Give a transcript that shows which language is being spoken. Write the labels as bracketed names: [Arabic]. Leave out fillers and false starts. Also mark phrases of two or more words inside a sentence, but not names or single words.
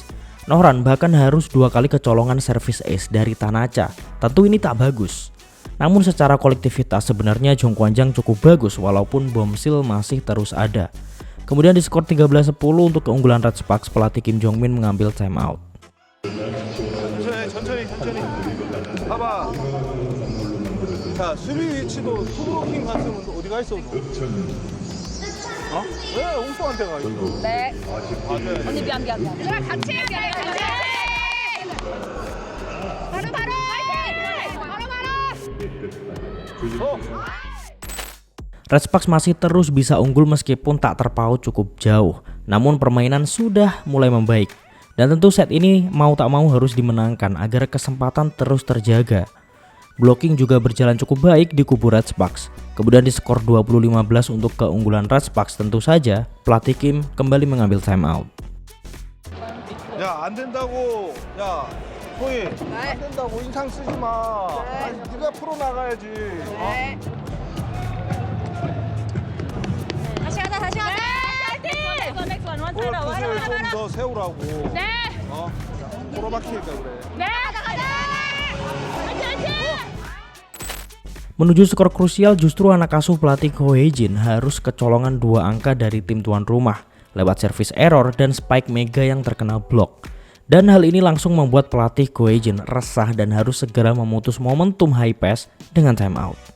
[Indonesian] Nohran bahkan harus 2 kali kecolongan [English] service ace [Indonesian] dari Tanacha. Tentu ini tak bagus. Namun secara kolektivitas sebenarnya Jong Kwanjang cukup bagus walaupun Bombshell masih terus ada. Kemudian di skor 13-10 untuk keunggulan Red Sparks, pelatih Kim Jong Min mengambil timeout. [Korean] 천천히. 봐봐. 자, 수비 위치도 투블로킹 갔으면 어디가 있어? 어? 왜 옹수한테 가 있어? 네. 맞아요. 언니 미안. 제가 같이 해야 돼. 바로. [Indonesian] Red Sparks masih terus bisa unggul meskipun tak terpaut cukup jauh. Namun permainan sudah mulai membaik. Dan tentu set ini mau tak mau harus dimenangkan agar kesempatan terus terjaga. Blocking juga berjalan cukup baik di kubu Red Sparks. Kemudian di skor 20-15 untuk keunggulan Red Sparks, tentu saja pelatih Kim kembali mengambil timeout. [Korean] 야, 안 된다고. 야, 소희. 안 된다고 인상 쓰지 마. 아니, 네가 프로 나가야지. 네. 다시 하자. 파이팅! 뜻을 좀 더 세우라고. 네. 프로 막히니까 그래. 네. 가자. 화이팅! [Indonesian] Menuju skor krusial justru anak asuh pelatih Goejin harus kecolongan 2 angka dari tim tuan rumah lewat [English] service error [Indonesian] dan spike mega yang terkena blok. Dan hal ini langsung membuat pelatih Goejin resah dan harus segera memutus momentum Hypex dengan timeout.